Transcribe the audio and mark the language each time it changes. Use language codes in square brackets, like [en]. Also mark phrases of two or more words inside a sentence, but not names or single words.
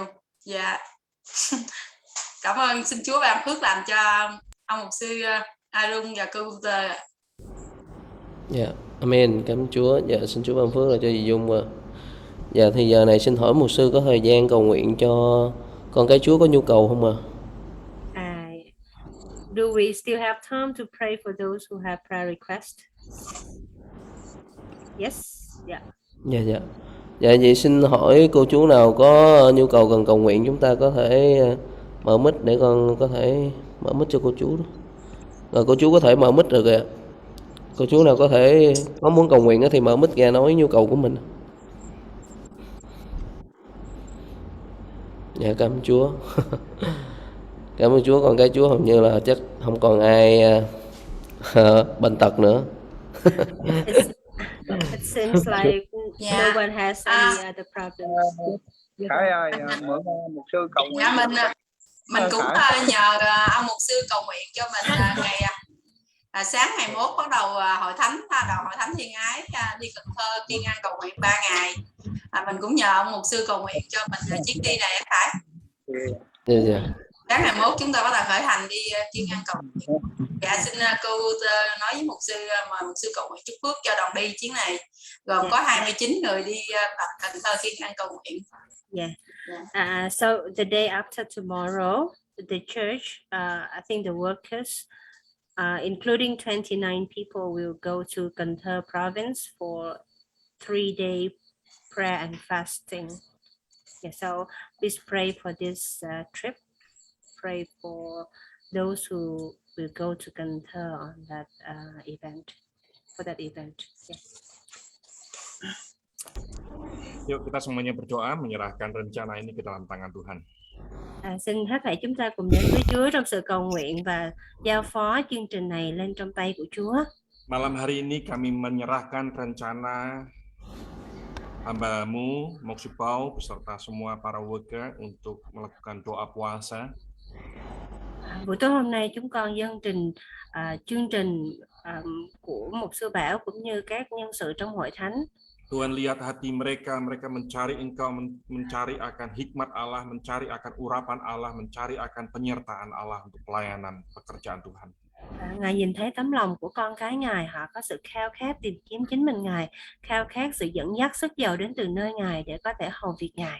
[vi] Dạ, cảm ơn, xin Chúa ban phước làm cho ông mục sư Aaron và cô Router. Dạ, amen, cảm ơn Chúa. Dạ, xin Chúa ban phước là cho dì Dung. Dạ thì giờ này xin hỏi mục sư có thời gian cầu nguyện cho con cái Chúa có nhu cầu không ạ? [en] Do we still have time to pray for those who have prayer requests? Yes. Yeah. [vi] Dạ dạ. Dạ vậy xin hỏi cô chú nào có nhu cầu cần cầu nguyện, chúng ta có thể mở mic để con có thể mở mic cho cô chú đó. Rồi cô chú có thể mở mic được kìa. Cô chú nào có thể có muốn cầu nguyện thì mở mic ra nói nhu cầu của mình. Dạ cảm ơn Chúa. Cảm ơn Chúa, con cái Chúa hầu như là chắc không còn ai bệnh tật nữa. [en] It seems like no one has any other problems. [vi] Khải ơi, mượn mục sư cầu nguyện. Dạ, mình cũng nhờ ông mục sư cầu nguyện cho mình ngày sáng ngày 1 bắt đầu hội thánh Thiên Ái đi Cần Thơ Kiên An cầu nguyện 3 ngày. Mình cũng nhờ ông mục sư cầu nguyện cho mình chuyến đi này Khải. Dạ. Sáng ngày 1 chúng ta bắt đầu khởi hành đi Kiên An cầu nguyện. Dạ xin cô nói với mục sư mời mục sư cầu nguyện chúc phước cho đoàn đi chuyến này gồm có 29 người đi Cần Thơ Kiên An cầu nguyện. [en] Yeah. So the day after tomorrow, the church, I think the workers, including 29 people, will go to Cần Thơ province for 3-day prayer and fasting. Yeah, so please pray for this trip. Pray for those who will go to Cần Thơ on that event. For that event. Yeah. [id] Yuk kita semuanya berdoa menyerahkan rencana ini ke dalam tangan Tuhan. [vi] Xin hết thảy chúng ta cùng đến với Chúa trong sự cầu nguyện và giao phó chương trình này lên trong tay của Chúa. [id] Malam hari ini kami menyerahkan rencana hamba-Mu, Moksi Pau, beserta semua para worker untuk melakukan doa puasa. [vi] Buổi tối hôm nay chúng con dâng trình chương trình của Mục sư Bảo cũng như các nhân sự trong hội thánh. [id] Tuhan lihat hati mereka mencari Engkau, mencari akan hikmat Allah, mencari akan urapan Allah, mencari akan penyertaan Allah untuk pelayanan pekerjaan Tuhan. [vi] Ngài nhìn thấy tấm lòng của con cái Ngài, họ có sự khao khát tìm kiếm chính mình Ngài, khao khát sự dẫn dắt sức giàu đến từ nơi Ngài để có thể hầu việc Ngài.